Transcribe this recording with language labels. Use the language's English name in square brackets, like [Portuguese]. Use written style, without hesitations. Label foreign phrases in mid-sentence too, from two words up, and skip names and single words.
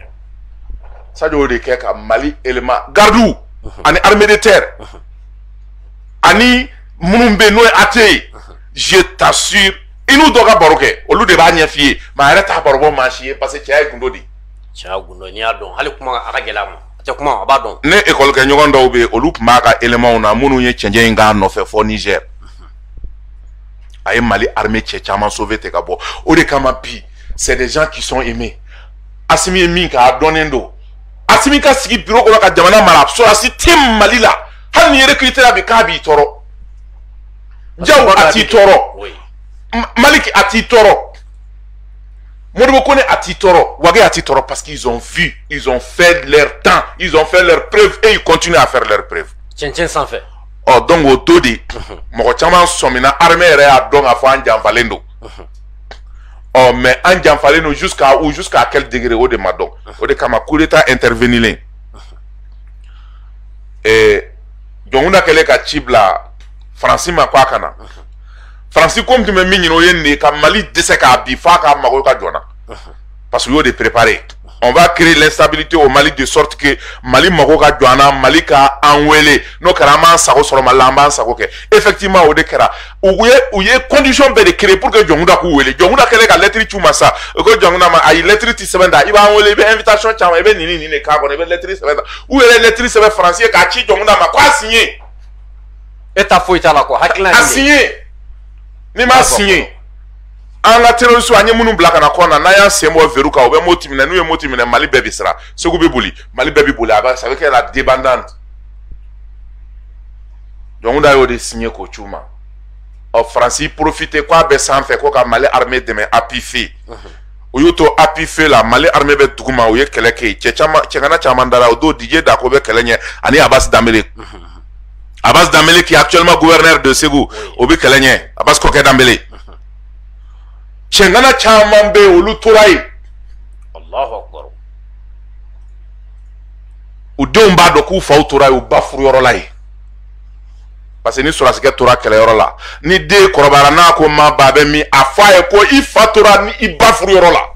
[Bambara] Sadio de kɛ ka Mali élément gardiw ani [French] armée de terre [Bambara] ani minnu bɛ n'o ye AT ye [French] je t'assure [Bambara] i n'u dɔ ka baro kɛ olu de b'a ɲɛ f'i ye mais a yɛrɛ t'a baro bɔ maa si ye [French] parce que [Bambara] cɛya ye gundo de cɛya gundo n'i y'a dɔn hali kuma a ka gɛlɛ a ma a tɛ kuma a b'a dɔn ne école kɛ ɲɔgɔn dɔw bɛ yen olu tun b'a ka éléments na minnu ye cɛncɛn in k'a nɔfɛ fɔ Niger a ye Mali armée cɛ caman sauvé ten ka bɔ o de kama bi [French] c'est des gens qui sont aimés [Bambara] Assimi ye min kɛ a dɔnnen don Assimi ka sigi bureau kɔnɔ ka jamana mara sɔrɔdasi tɛ Mali la hali ni recruté la bi k'a b'i tɔɔrɔ Diaw a t'i tɔɔrɔ Malik a t'i tɔɔrɔ Modibo Kone a t'i tɔɔrɔ Wage a t'i tɔɔrɔ [French] parce qu'ils ont vu ils ont fait leur temps ils ont fait leurs preuves et ils continuent à faire leurs preuves [Bambara] cɛncɛn sanfɛ donc o do de mɔgɔ caman sɔmina armée yɛrɛ y'a dɔn k'a fɔ an janfalen don mais an janfalen don [French] jusqu'à quel degré [Bambara] o de ma dɔn o de kama [French] coup d'état [Bambara] intervenilen jɔnkunda kɛlen ka ci bila Faransi ma ko a kana Faransi ko tun bɛ min ɲini o ye nin de ka Mali dɛsɛ k'a bi f'a ka mago ka jɔna [French] parce que [Bambara] u y'o de préparé [French] on va créer l'instabilité au Mali de sorte que [Bambara] Mali mago ka jɔ an na Mali ka an wele n'o kɛra an b'an sago sɔrɔ Mali la an b'an sago kɛ effectivement o de kɛra u ye condition bɛɛ de [French] créer pour que [Bambara] jɔnkunda k'u wele jɔnkunda kɛlen ka lettre ci u ma sa u ko jɔnkunda ma ayi lettre ti sɛbɛn ta i b'an wele i bɛ invitation caman i bɛ nin de k'a kɔnɔ i bɛ lettre sɛbɛn ta u yɛrɛ lettre sɛbɛn Faransi ye k'a ci jɔnkunda ma ko a signé e ta foyi t'a la quoi hakilina a signé ni m'a signé an ka terroriste an ye minnu bila ka na kɔ na n'an y'an sen bɔ verrou kan u bɛ moti minɛ n'u ye moti minɛ Mali bɛɛ bɛ siran Segu bɛ boli Mali bɛɛ bɛ boli [French] a ça veut dire la débandante [Bambara] jɔnkunda y'o de signé k'o ci u ma Faransi profité k'a bɛ sanfɛ ko ka Mali armée dɛmɛ [French] appui feu [Bambara] u y'u to [French] appui feu [Bambara] la Mali armée bɛ duguma u ye kɛlɛ kɛ yen cɛgana caman dara o don Didier Dako bɛ kɛlɛ ɲɛ ani Abbas Dambélé Abbas Dambélé [French] qui est actuellement gouverneur de Ségou [Bambara] o bɛ kɛlɛ ɲɛ Abbas Kokɛ Dambélé cɛgana caman bɛ olu tora yen [Arabic] Allahu Akbar [Bambara] u denw b'a dɔn k'u faw tora yen u ba furuyɔrɔ la yen [French] parce que [Bambara] ni sɔrɔdasikɛ tora kɛlɛyɔrɔ la ni den kɔrɔbayara n'a ko ma ba bɛ min a fɔ a ye ko i fa tora ni i ba furuyɔrɔ la